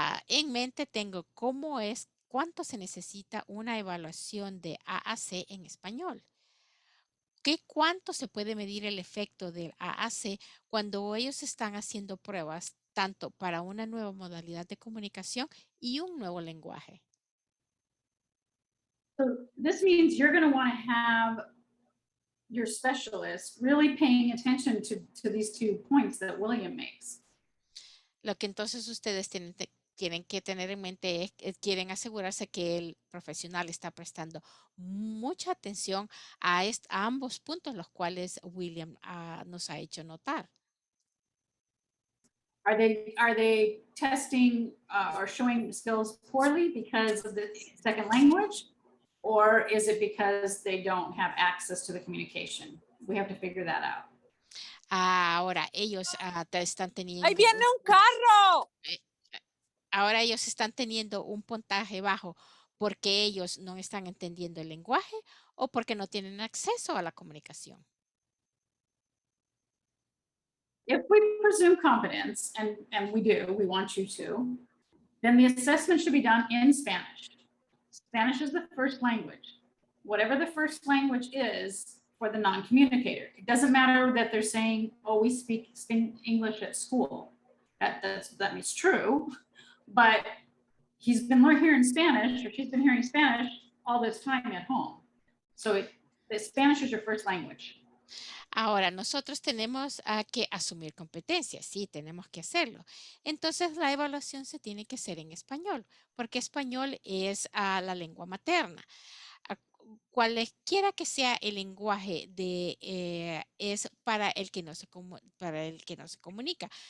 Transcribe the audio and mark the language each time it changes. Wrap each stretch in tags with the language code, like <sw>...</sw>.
<es>En mente tengo cuánto se necesita una evaluación de AAC en español. ¿Cuánto se puede medir el efecto del AAC cuando ellos están haciendo pruebas tanto para una nueva modalidad de comunicación y un nuevo lenguaje?</es> <en>So this means you're going to want to have your specialist really paying attention to these 2 points that William makes.</en> <es>Lo que entonces ustedes tienen que tener en mente es que quieren asegurarse que el profesional está prestando mucha atención a ambos puntos, los cuales William nos ha hecho notar.</es> <en>Are they testing or showing skills poorly because of the second language? Or is it because they don't have access to the communication? We have to figure that out.</en> <es>Ahora ellos están teniendo... ¡Ahí viene un carro! Ahora ellos están teniendo un puntaje bajo porque ellos no están entendiendo el lenguaje o porque no tienen acceso a la comunicación.</es> <en>If we presume competence, and we want you to, then the assessment should be done in Spanish. Spanish is the first language. Whatever the first language is for the non-communicator. It doesn't matter that they're saying, oh, we speak English at school. That means true, but he's been hearing Spanish, or she's been hearing Spanish all this time at home. So the Spanish is your first language.</en> <es>Ahora, nosotros tenemos que asumir competencias, sí, tenemos que hacerlo. Entonces, la evaluación se tiene que hacer en español, porque español es la lengua materna. Cualquiera que sea el lenguaje es para el que no se comunica.</es>